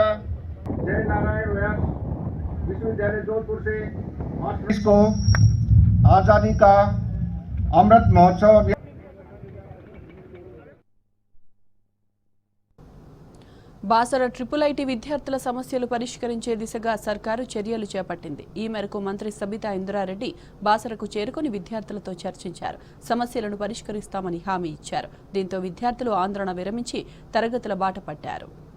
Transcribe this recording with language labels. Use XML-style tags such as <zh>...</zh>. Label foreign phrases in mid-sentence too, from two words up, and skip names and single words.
<hi>जय नारायण व्यास विश्वविद्यालय जोधपुर से इसको आज़ादी का अमृत महोत्सव.</hi> <te>బాసర IIIT విద్యార్థుల సమస్యలు పరిష్కరించే దిశగా సర్కారు చర్యలు చేపట్టింది. ఈ మేరకు మంత్రి సబితా ఇంద్రారెడ్డి బాసరకు చేరుకుని విద్యార్థులతో చర్చించారు. సమస్యలను పరిష్కరిస్తామని హామీ ఇచ్చారు. దీంతో విద్యార్థులు ఆందోళన విరమించి తరగతుల బాట పట్టారు.</te>